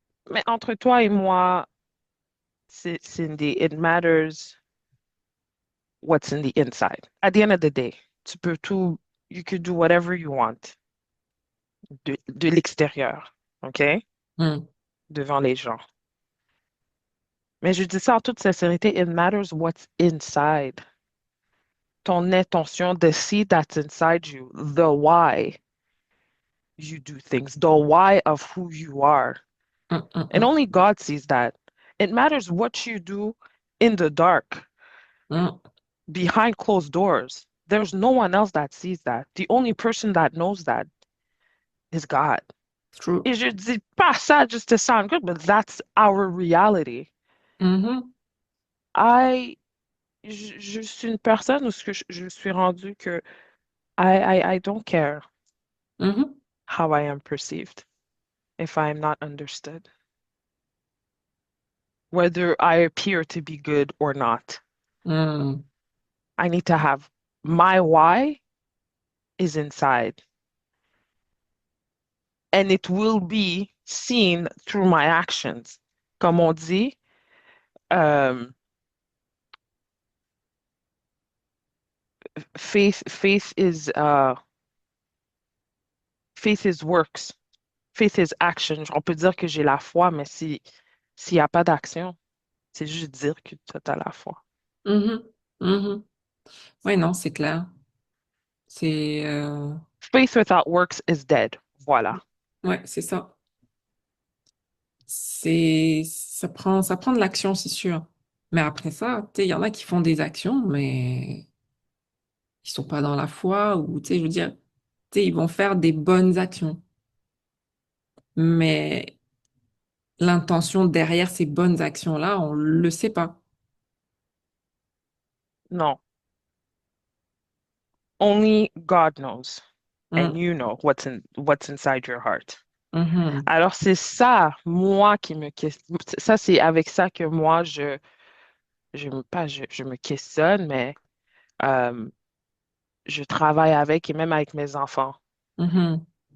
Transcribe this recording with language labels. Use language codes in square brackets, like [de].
[fr] Mais entre toi et moi, [en] Cindy, it matters what's in the inside. At the end of the day, [fr] tu peux tout, [en] you could do whatever you want [fr] de l'extérieur, [en] OK? Mhm. [fr] Devant les gens. Mais je dis ça en toute sincérité, [en] it matters what's inside. [fr] Ton intention, [en] the seed that's inside you, the why you do things, the why of who you are. Mhm. And Mhm. only God sees that. It matters what you do in the dark, Mhm. behind closed doors. There's no one else that sees that. The only person that knows that is God. True. [fr] Et je dis pas ça [en] just to sound good, but that's our reality. Mhm. [fr] I, je suis une personne où ce que je suis rendue que [en] I don't care Mhm. how I am perceived if I am not understood, whether I appear to be good or not. Mhm. I need to have my why is inside, and it will be seen through my actions. [fr] Comme on dit, [en] um, faith is faith is works, faith is action. [fr] On peut dire que j'ai la foi, mais s'il n'y a pas d'action, c'est juste dire que tu as la foi. Mhm. Mhm. Oui, non, c'est clair. C'est [en] Faith without works is dead. [fr] Voilà. ouais, c'est ça. Ça prend de l'action, c'est sûr. Mais après ça, tu sais, il y en a qui font des actions, mais ils sont pas dans la foi, ou tu sais, je veux dire, tu sais, ils vont faire des bonnes actions. Mais l'intention derrière ces bonnes actions-là, on le sait pas. [en] Non, only God knows. And you know what's inside your heart. mhm, [fr] Alors, c'est ça, moi, qui me questionne. Ça, c'est avec ça que moi, je me questionne, mais euh, je travaille avec et même avec mes enfants. mhm.